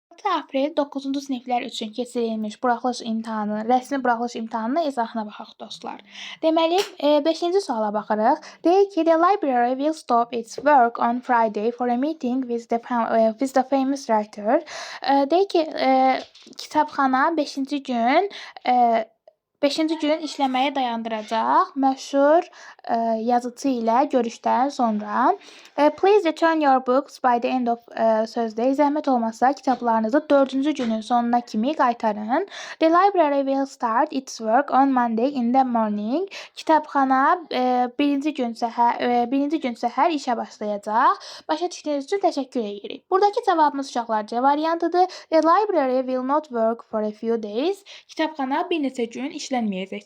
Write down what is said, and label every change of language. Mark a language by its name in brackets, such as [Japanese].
[Azerbaijani] 12 aprel 9-cu siniflər üçün keçirilmiş buraxılış imtahanı, rəsmi buraxılış imtahanının izahına baxaq dostlar. Deməli, 5-ci suala baxırıq. Deyir ki, [English] the library will stop its work on Friday for a meeting with the famous writer. [Azerbaijani] Deyir ki, kitabxana 5-ci gün 5-ci gün işləməyi dayandıracaq məşhur yazıçı ilə görüşdən sonra. [English] Please return your books by the end of [Azerbaijani] sözdə. Zəhmət olmasa kitablarınızı 4-cü günün sonuna kimi qaytarın. [English] The library will start its work on Monday in the morning. [Azerbaijani] Kitabxana birinci gün səhər işə başlayacaq. Başa düşdüyünüz üçün təşəkkür edirik. Buradakı cavabımız uşaqlar C variantıdır. [English] The library will not work for a few days. [Azerbaijani] Kitabxana bir neçə gün işlənməyəcək.